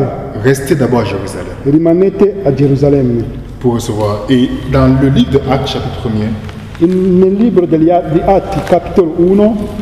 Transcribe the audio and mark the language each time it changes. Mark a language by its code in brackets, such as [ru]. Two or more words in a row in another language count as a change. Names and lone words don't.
[fr] restez d'abord à Jérusalem [it] rimanete a Gerusalemme. [fr] pour recevoir. Et dans le livre de Actes, chapitre 1er, [it] Nel libro di Atti, capitolo 1,